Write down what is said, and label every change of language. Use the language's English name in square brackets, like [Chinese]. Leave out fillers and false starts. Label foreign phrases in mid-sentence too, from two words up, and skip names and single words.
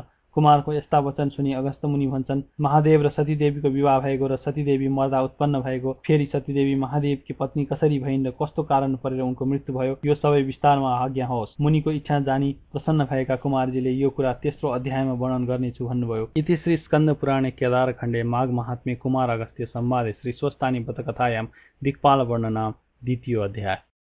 [Nepali] कुमारको यस्ता वचन सुनि अगस्त मुनि भन्छन्, महादेव र सतीदेवीको विवाह भएको र सतीदेवी मर्दा उत्पन्न भएको, फेरि सतीदेवी महादेवकी पत्नी कसरी भइन् र कस्तो कारण परेर उनको मृत्यु भयो, यो सबै विस्तारमा आज्ञा होस्। मुनिको इच्छा जानी प्रसन्न भएका कुमारजीले यो कुरा तेस्रो अध्यायमा वर्णन गर्नेछु भन्नुभयो। [Sanskrit] इति श्री स्कन्द पुराणे केदार खण्डे माघ महात्म्ये कुमार अगस्त्य संवादे श्री स्वस्तानि व्रत कथायां दिक्पाल वर्णनाम द्वितीय अध्याय।